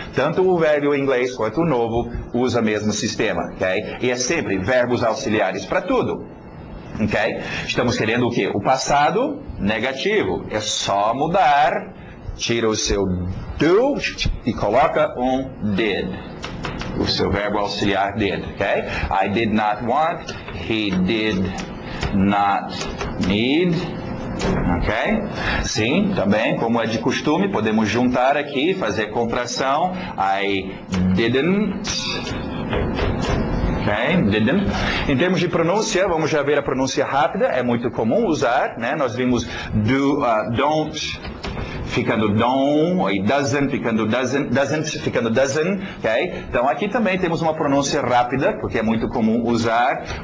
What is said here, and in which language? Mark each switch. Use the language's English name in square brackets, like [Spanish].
[Portuguese] Tanto o velho inglês quanto o novo usa o mesmo sistema. Okay? E é sempre verbos auxiliares para tudo. Okay? Estamos querendo o quê? O passado negativo. É só mudar. Tira o seu do e coloca um did. O seu verbo auxiliar did, ok? [English] I did not want, he did not need, ok? [Portuguese] Sim, também, como é de costume, podemos juntar aqui, fazer contração. [English] I didn't. Okay, didn't. [Portuguese] Em termos de pronúncia, vamos já ver a pronúncia rápida, é muito comum usar, né? Nós vimos do, don't ficando don't, e doesn't ficando doesn't, ok? Então aqui também temos uma pronúncia rápida, porque é muito comum usar.